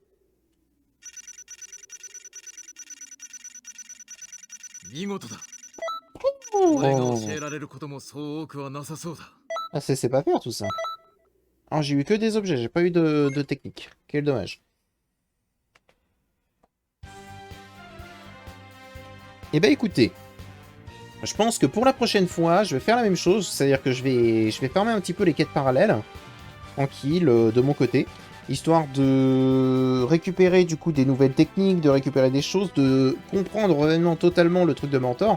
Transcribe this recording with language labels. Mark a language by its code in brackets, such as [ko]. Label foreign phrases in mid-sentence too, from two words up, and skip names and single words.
[ja] 見事だ。 [fr] Oh. [ja] 俺が教えられることもそう多くはなさそうだ。 [fr] Ah, c'est pas faire tout ça. Alors, j'ai eu que des objets, j'ai pas eu de technique. Quel dommage. Eh ben écoutez, je pense que pour la prochaine fois, je vais faire la même chose, c'est-à-dire que je vais fermer un petit peu les quêtes parallèles, tranquille, de mon côté, histoire de récupérer du coup des nouvelles techniques, de récupérer des choses, de comprendre vraiment totalement le truc de mentor.